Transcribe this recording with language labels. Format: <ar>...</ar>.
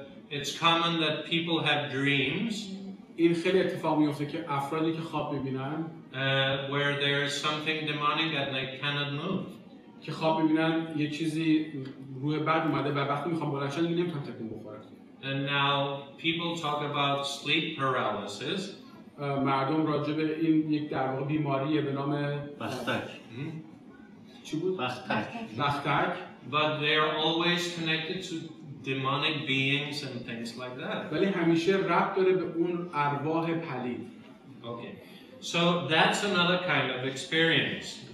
<en>It's common that people have dreams.</en> <fa>این خیلی اتفاق میفته که افرادی که خواب میبینن</fa> <en>where there is something demonic and they cannot move.</en> <fa>که خواب میبینن یه چیزی روح بد اومده و وقتی میخوام بلند شن دیگه نمیتونن تکون بخورن.</fa> <en>And now people talk about sleep paralysis.</en> <fa>مردم راجع به این یک در واقع بیماریه به نام بختک. چی بود؟ بختک. بختک.</fa> <en>But they are always connected to demonic beings and things like that.</en> <fa>ولی همیشه ربط داره به اون ارواح پلید.</fa> <en>Okay. So that's another kind of experience.</en>